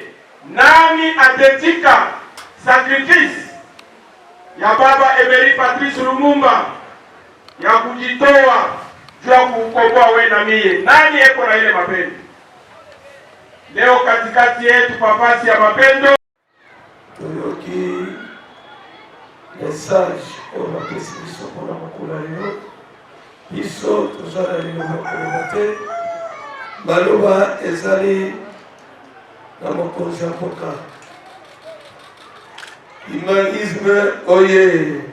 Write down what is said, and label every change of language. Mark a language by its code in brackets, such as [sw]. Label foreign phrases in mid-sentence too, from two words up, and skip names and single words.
[sw] Nani atetika sacrifice ya baba Emery Patrice Lumumba ya kujitoa juu ya kukomboa we na mie? Nani eko na ile mapendo? Leo katikati yetu papasi ya mapendo [ln] toyoki message oyo bapesi biso mpona mokolo lelo. Biso tozala liloba koloba te, baloba ezali na mokonzi ya mboka. Humanisme oye!